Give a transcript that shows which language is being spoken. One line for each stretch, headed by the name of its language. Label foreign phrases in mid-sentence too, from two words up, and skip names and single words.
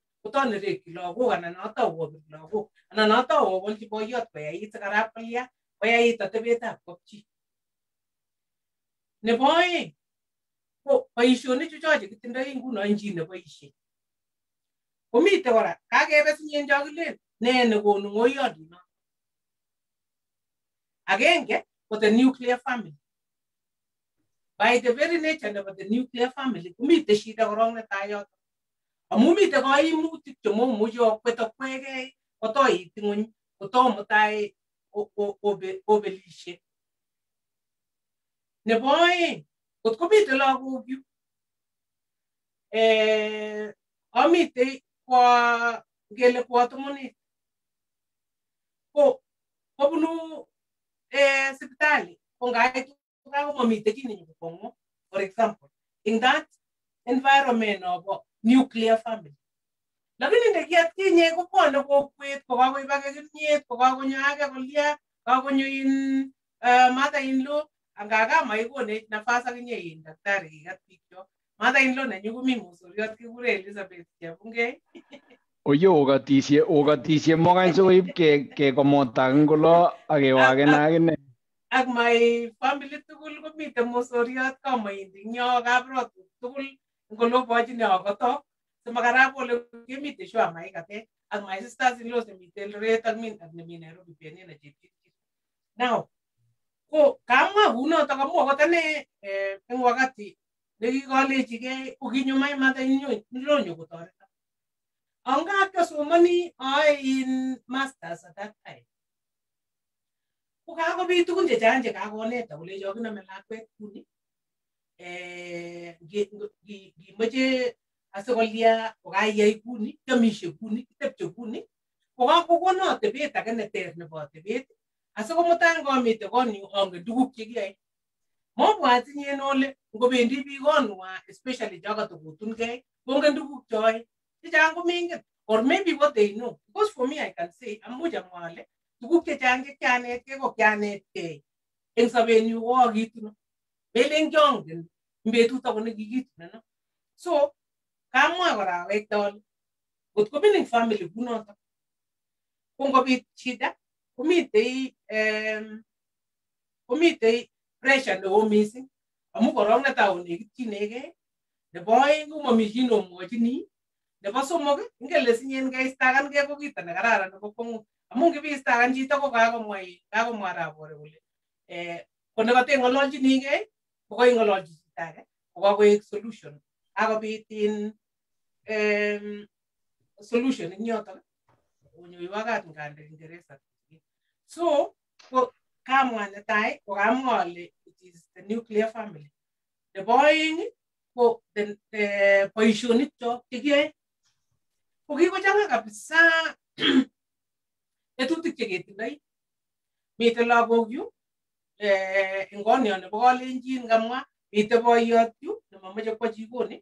Kalenjin: kotonerekyi lagok anan atau kobir lagok anan atau kobolchi boyot koyait sikarap kolya koyait atebetab kapchi. Nebo oeng ko boisionik chucho chekitindoi nguno en chi neboisie. Komite kora kakebe sinyen chokilen nee nekonu ng'oiyondino. Agenge ko
English: the nuclear family. By the very nature
Kalenjin: nebo
English: the nuclear family
Kalenjin: komite shida korong netai yoto. Amu mite kaimutik chemomuchi okwet okwegei kotoit ng'ony kotomo tai obelishe. Nebo oeng kot komite lagok yu amite kwa ngele kwa tomonit ko kobunu sipitali ko ngait komamite chi nenyokong'o.
English: For example, in that environment of nuclear family.
Kalenjin: Lakini ndekiatkinye ko bwone kokwet kokakoib age kimnyet kokakonyo age kolia kakonyo in mother-in-law angaga maikonech nafas akinye in daktari kikat bikyok. Mother-in-law nenyu komi mosoriot kikure Elizabeth Chebungei. Oye ogatisye mogany soib ke komota ngolo akewagen akine. Ak
English: my family
Kalenjin: tugul komite mosoriot kamoindi nyo kabrot tugul ngolo bochine akoto. Makarab ole kemite shwa maikate ak
English: my sisters in law
Kalenjin: semite Eldoret ak min ak nemi Nairobi pia na chepchit. Now ko kamwa kunoto kamwa kotane eng wakati nekikolechigei ukinyumai mother-in-law nyokotoreta. Anga kasomani in masters
English: at that time.
Kalenjin: Ko kakobit tugun chechang chekakoneta kolecho kiname lakwet kuni. Gimeche asikolia kokayai kuni, kiamishe kuni, kitepche kuni, kokakokono atebet age neter nebo atebet, asikomutai ngamite konyu angen tuguk chekiyoe. Mobwati nyen ole ngobendi biik konwa, especially chakatokotungei, kongen tuguk choe. Chechang komengen,
English: or maybe what they know. Because for me I can say,
Kalenjin: amuch amwa ale, tuguk chechang chekianetkei ko kianetkei eng sobenyu ko akituno. Melen kiongen betut ako nekikituno no. So kamwa kora wektol kot ko
English: mining family
Kalenjin: kunoto ko ngobit shida komitei pressure neo missing amu korong netai onekitchinegei, nebo oeng ko mami chi nomwochini, nebo somok ngele sinyen keistakan ko kito nekararan nebo kwong'ut amu ngibiistakan chito ko kakomwa rabore kole ko nekateng'ololchinigei ko kaing'ololchi chito age ko kakoek solution akobit in solution ing yoto onyoiwakat ngande Kiingereza.
English: So ko kamwa netai ko kamwa ale it is the nuclear family.
Kalenjin: Nebo oeng ko boisionik chok chekiyoe ko kikochang'a kabisa tetutik cheketindoi. Mite lagok yu eng konyo nebo Kalenjin kamwa, mite boiyot yu nemamache kwo jikoni.